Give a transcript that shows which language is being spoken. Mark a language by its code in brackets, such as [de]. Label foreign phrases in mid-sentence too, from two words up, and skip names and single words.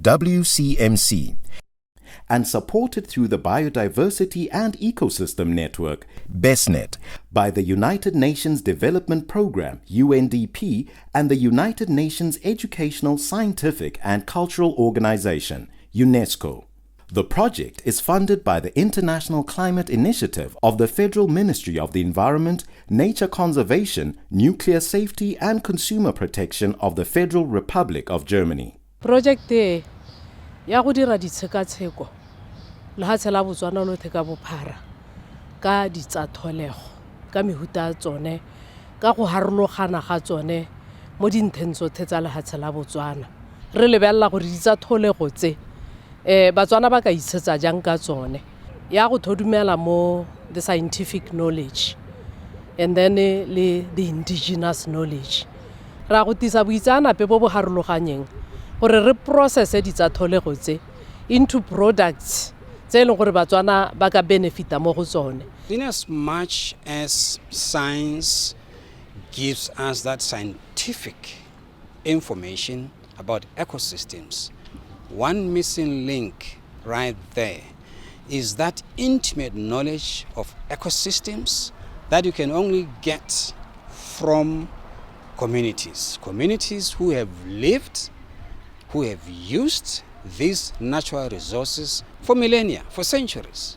[en] WCMC, and supported through the Biodiversity and Ecosystem Network, BESNet, by the United Nations Development Programme, UNDP, and the United Nations Educational, Scientific and Cultural Organization, UNESCO. The project is funded by the International Climate Initiative of the Federal Ministry of the Environment, Nature Conservation, Nuclear Safety and Consumer Protection of the Federal Republic of Germany. [tn] Project ya go dira ditshekatsheko lehatshe la Botswana lotlhe ka bophara ka ditsatlholego ka mehuta tsone ka go harologana ga tsone mo dintheng tsotlhe tsa lehatshe la Botswana re lebella gore ditsatlholego tse Batswana ba ka isetsa jang ka tsone ya go thodumela mo [en] the scientific knowledge and then [tn] le [en] the indigenous knowledge [tn] ra go tisa boitsanape bo bo harologanyeng gore re process ditsatlholego tse [en] into products [tn] tse leng gore Batswana ba ka benefita mo go tsone. [en] In as much as science gives us that scientific information about ecosystems, one missing link right there is that intimate knowledge of ecosystems that you can only get from communities who have lived, who have used these natural resources for millennia, for centuries.